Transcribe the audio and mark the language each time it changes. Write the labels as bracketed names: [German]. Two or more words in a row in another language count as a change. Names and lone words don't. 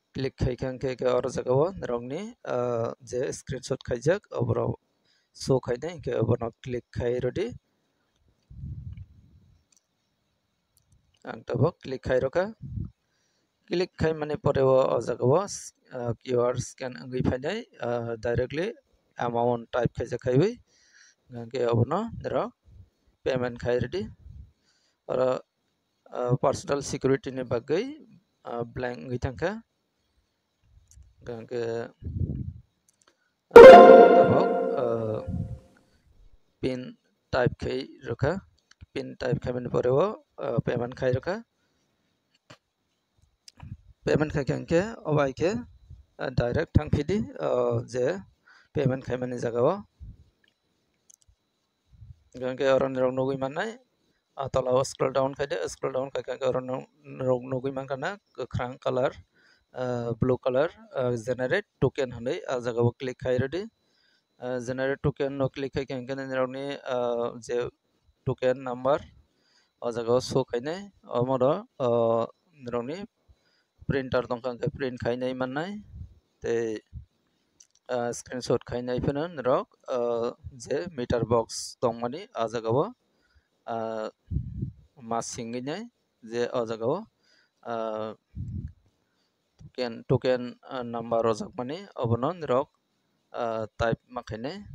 [Kok Borok] click khaikang ke aro jagao nirokni je screenshot khaijak oboro show khainai ke obono click khai rodi ang tabo click khai roka click khai mane pore o jagao [English] QR scan [Kok Borok] angui phainai [English] directly amount type [Kok Borok] khaijak khaibai ke obono niro payment khai rodi aro [English] personal security [Kok Borok] ni bagai blank angui tangka ke tabok [English] pin type [Kok Borok] khai roka [English] pin type [Kok Borok] khai mane pore o payment khai roka payment khai ke obai ke direct thangphidi je payment khai mane jagao ke oron rok nugui manai tolao [English] scroll down [Kok Borok] khai ke oron rok nugui mankana krang [English] color blue color generate token [Kok Borok] hanai jagao click khai rodi [English] generate token [Kok Borok] no click khai ke nirokni je [English] token number [Kok Borok] o jagao show khainai omodo nirokni printer tongkang ke print khainai mannai tei screenshot khainai phano nirok je [English] meter box [Kok Borok] tongmani a jagao ma singinai je o jagao [English] token number [Kok Borok] rojakmani obono nirok type makhainai